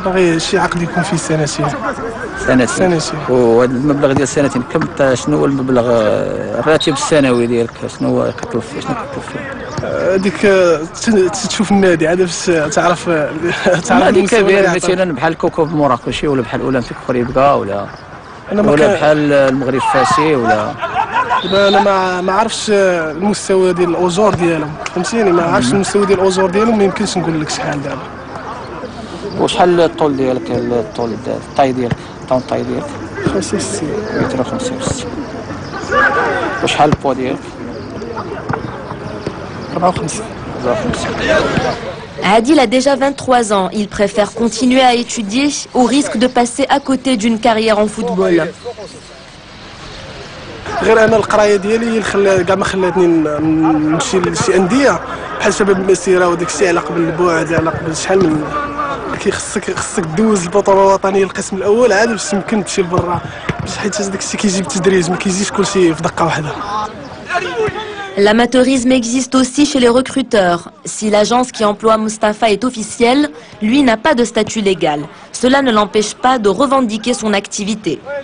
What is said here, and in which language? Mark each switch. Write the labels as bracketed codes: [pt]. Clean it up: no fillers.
[ar] انا باغي شي عقد يكون فيه سنتين. سنتين وهذا المبلغ ديال سنتين كم شنو هو المبلغ الراتب السنوي ديالك شنو هو كتطلب فيه شنو كتطلب فيه؟ هذيك تشوف النادي عاد باش تعرف نادي كبير مثلا بحال كوكب المراكشي ولا بحال اولمبيك خريبكا ولا بحال المغرب فاسي ولا انا ما عرفتش المستوى ديال الاجور ديالهم فهمتيني ما عرفتش المستوى ديال الاجور ديالهم ما يمكنش نقول لك شحال دابا. وشحال الطول ديالك الطول الطاي ديالك الطاي ديالك 65 متر 65 وشحال البوا ديالك 54. [fr] Adil a déjà 23 ans. Il préfère continuer à étudier au risque de passer à côté d'une carrière en football. [ar] غير انا القرايه ديالي هي اللي كاع ما خلاتني نمشي لشي انديه بحال شباب المسيره وداك الشيء على قبل البعد على قبل شحال من خصك دوز البطوله الوطنيه القسم الاول عاد باش يمكن تمشي لبرا باش حيت داك الشيء كيجي بالتدريج ما كيجيش كلشي في دقه واحده. [fr] L'amateurisme existe aussi chez les recruteurs. Si l'agence qui emploie Mustafa est officielle, lui n'a pas de statut légal. Cela ne l'empêche pas de revendiquer son activité.